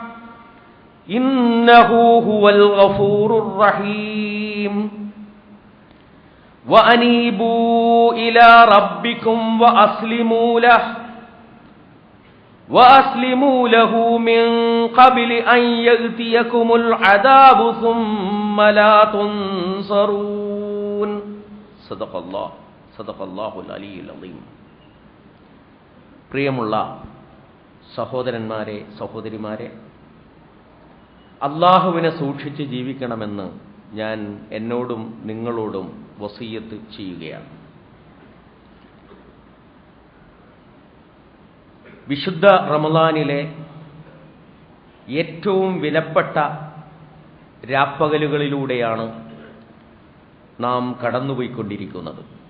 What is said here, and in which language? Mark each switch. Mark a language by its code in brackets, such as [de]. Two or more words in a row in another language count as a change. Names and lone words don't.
[ar] إنه هو الغفور الرحيم وأنيبوا إلى ربكم وأسلموا له من قبل أن يأتيكم العذاب ثم لا تنصرون صدق الله العلي العظيم. [ml] പ്രിയമുള്ള സഹോദരന്മാരെ സഹോദരിമാരെ, അല്ലാഹുവിനെ സൂക്ഷിച്ച് ജീവിക്കണമെന്ന് ഞാൻ എന്നോടും നിങ്ങളോടും വസിയ്യത്ത് ചെയ്യുകയാണ്. വിശുദ്ധ റമളാനിലെ ഏറ്റവും വിലപ്പെട്ട രാപ്പകലുകളിലൂടെയാണ് നാം കടന്നുപോയിക്കൊണ്ടിരിക്കുന്നത്.